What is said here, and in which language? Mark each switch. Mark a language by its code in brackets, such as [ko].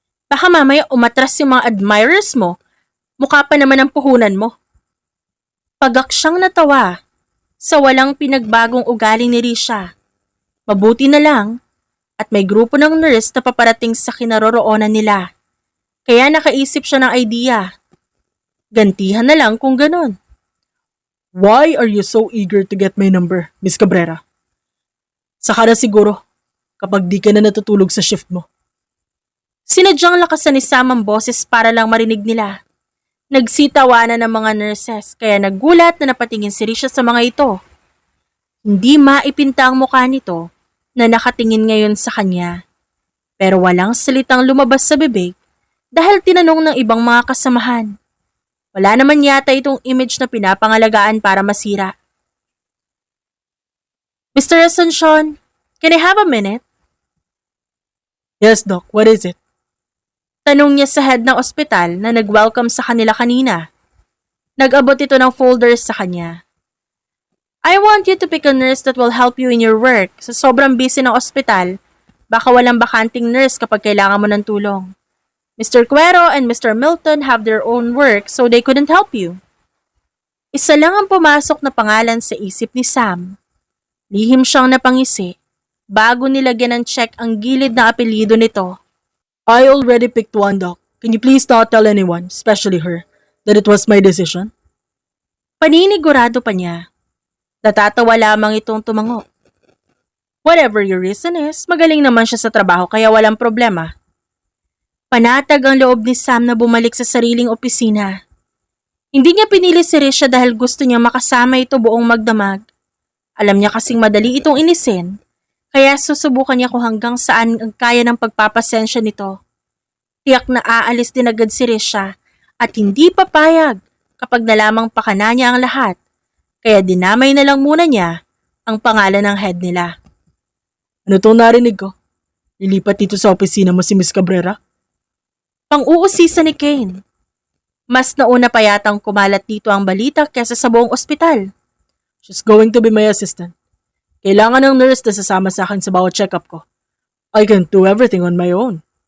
[tl] Baka mamaya umatras yung mga admirers mo, mukha pa naman ang puhunan mo. Pagak siyang natawa sa walang pinagbagong ugali ni Risha. Mabuti na lang at may grupo ng nurse na paparating sa kinaroroonan nila. Kaya nakaisip siya ng idea. Gantihan na lang kung ganon. [en] Why are you so eager to get my number, Miss Cabrera? [tl] Saka na siguro kapag di ka na natutulog sa shift mo. Sinadyang lakasan ni Sam ang boses para lang marinig nila. Nagsitawanan ng mga nurses kaya nagulat na napatingin si Risha sa mga ito. Hindi maipinta ang mukha nito na nakatingin ngayon sa kanya. Pero walang salitang lumabas sa bibig dahil tinanong ng ibang mga kasamahan. Wala naman yata itong image na pinapangalagaan para masira. [en] Mr. Asuncion, can I have a minute? Yes, Doc. What is it? [tl] Tanong niya sa head ng ospital na nag-welcome sa kanila kanina. Nag-abot ito ng folders sa kanya. [en] I want you to pick a nurse that will help you in your work. [tl] Sa sobrang busy ng ospital, baka walang bakanting nurse kapag kailangan mo ng tulong. [en] Mr. Cuero and Mr. Milton have their own work so they couldn't help you. [tl] Isa lang ang pumasok na pangalan sa isip ni Sam. Lihim siyang napangisi bago nilagyan ng check ang gilid na apelyido nito. [en] I already picked one, Doc. Can you please not tell anyone, especially her, that it was my decision? [tl] Paninigurado pa niya. Natatawa lamang itong tumango. [en] Whatever your reason is, [tl] magaling naman siya sa trabaho kaya walang problema. Panatag ang loob ni Sam na bumalik sa sariling opisina. Hindi niya pinili si Risha dahil gusto niya makasama ito buong magdamag. Alam niya kasing madali itong inisin, kaya susubukan niya kung hanggang saan ang kaya ng pagpapasensya nito. Tiyak na aalis din agad si Risha at hindi papayag kapag nalamang pakana niya ang lahat, kaya dinamay na lang muna niya ang pangalan ng head nila. Ano itong narinig ko? Lilipat dito sa opisina mo si Miss Cabrera? Pang-uusisa ni Kane. Mas nauna pa yatang kumalat dito ang balita kesa sa buong ospital. [en] She's going to be my assistant. [tl] Kailangan ng nurse na sasama sa akin sa bawat check-up ko. [en] I can do everything on my own.